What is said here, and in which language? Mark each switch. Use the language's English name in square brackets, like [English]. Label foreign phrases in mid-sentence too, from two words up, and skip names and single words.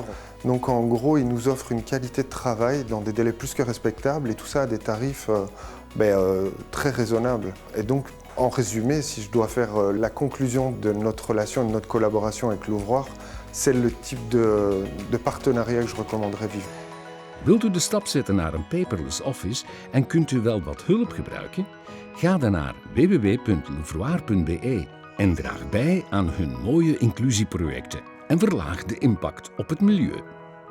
[French] Donc en gros, ils nous offrent une qualité de travail dans des délais plus que respectables et tout ça à des tarifs très raisonnables. Et donc, en résumé, si je dois faire la conclusion de notre relation, de notre collaboration avec Louvroir, c'est le type de partenariat que je recommanderais vivre. [Dutch] Wilt u de stap zetten naar een [English] paperless office [Dutch] en kunt u wel wat hulp gebruiken? Ga dan naar www.louvroir.be en draag bij aan hun mooie inclusieprojecten en verlaag de impact op het milieu.